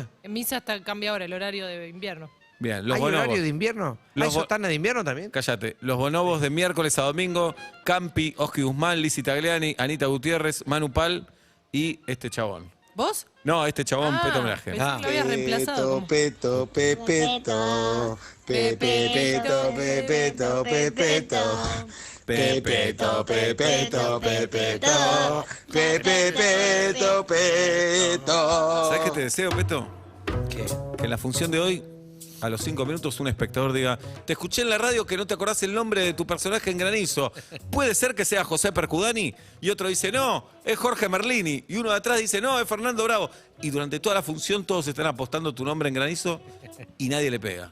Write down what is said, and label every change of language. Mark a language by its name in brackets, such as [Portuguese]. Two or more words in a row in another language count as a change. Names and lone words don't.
[Spanish] En misa cambia ahora el horario de invierno. Bien, los ¿Hay bonobos. horario de invierno? Los ¿Hay sotana de invierno también? Cállate. Los bonobos de miércoles a domingo. Campi, Oski Guzmán, Lizzy Tagliani, Anita Gutiérrez, Manu Pal y este chabón. ¿Vos? No, este chabón, Peto Homenaje. Pensé que lo habías reemplazado. como- Peto, pepeto, pepeto, pepeto, pepeto. Pepeto, pepeto, pepeto, pepeto, pepeto. ¿Sabés qué te deseo, Peto? ¿Qué? Que en la función de hoy, a los 5 minutos, un espectador diga: te escuché en la radio que no te acordás el nombre de tu personaje en Granizo. ¿Puede ser que sea José Percudani? Y otro dice: no, es Jorge Merlini. Y uno de atrás dice: no, es Fernando Bravo. Y durante toda la función todos están apostando tu nombre en Granizo y nadie le pega.